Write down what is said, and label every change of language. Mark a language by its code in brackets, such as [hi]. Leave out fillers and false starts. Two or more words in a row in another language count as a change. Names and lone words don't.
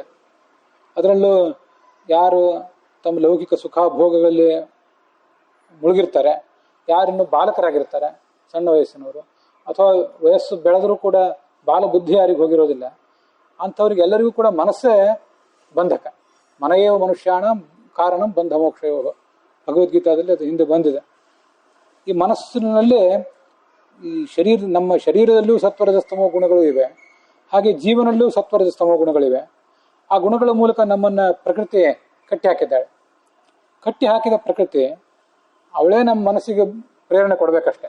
[kn] ಅದರಲ್ಲೂ ಯಾರು ತಮ್ಮ ಲೌಕಿಕ ಸುಖ ಭೋಗಗಳಲ್ಲಿ ಮುಳುಗಿರ್ತಾರೆ, ಯಾರಿನ್ನು ಬಾಲಕರಾಗಿರ್ತಾರೆ, ಸಣ್ಣ ವಯಸ್ಸಿನವರು, ಅಥವಾ ವಯಸ್ಸು ಬೆಳೆದರೂ ಕೂಡ ಬಾಲ ಬುದ್ಧಿ ಯಾರಿಗೆ ಹೋಗಿರೋದಿಲ್ಲ, ಅಂಥವ್ರಿಗೆ ಎಲ್ಲರಿಗೂ ಕೂಡ ಮನಸ್ಸೇ ಬಂಧಕ. [sa] ಮನೆಯೇ ಮನುಷ್ಯಾಣ ಕಾರಣಂ ಬಂಧ ಮೋಕ್ಷಯೋ, [kn] ಭಗವದ್ಗೀತಾದಲ್ಲಿ ಅದು ಹಿಂದೆ ಬಂದಿದೆ. ಈ ಮನಸ್ಸಿನಲ್ಲಿ ಈ ನಮ್ಮ ಶರೀರದಲ್ಲೂ ಸತ್ವರಜಸ್ತಮೋ ಗುಣಗಳು ಇವೆ, ಹಾಗೆ ಜೀವನಲ್ಲೂ ಸತ್ವರಜಸ್ತಮೋ ಗುಣಗಳಿವೆ. ಆ ಗುಣಗಳ ಮೂಲಕ ನಮ್ಮನ್ನು ಪ್ರಕೃತಿ ಕಟ್ಟಿ ಹಾಕಿದ್ದಾಳೆ. ಕಟ್ಟಿ ಹಾಕಿದ ಪ್ರಕೃತಿ ಅವಳೇ ನಮ್ಮ ಮನಸ್ಸಿಗೆ ಪ್ರೇರಣೆ ಕೊಡಬೇಕಷ್ಟೆ.